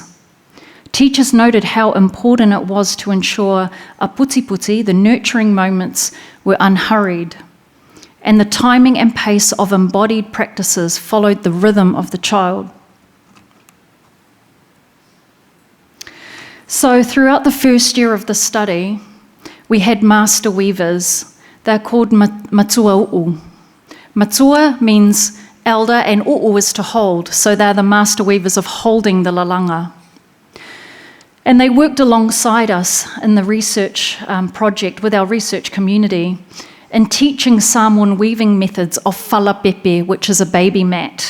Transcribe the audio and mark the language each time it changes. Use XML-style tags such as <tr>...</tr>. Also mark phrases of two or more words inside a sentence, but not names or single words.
<en>Teachers noted how important it was to ensure a puti, the nurturing moments, were unhurried, and the timing and pace of embodied practices followed the rhythm of the child. So throughout the first year of the study, we had master weavers. They're called</en> <sm>matua u'u.</sm> <en>Matua means elder and u'u is to hold, so they're the master weavers of holding the lalanga. And they worked alongside us in the research project with our research community in teaching Samoan weaving methods of fala, which is a baby mat.</en>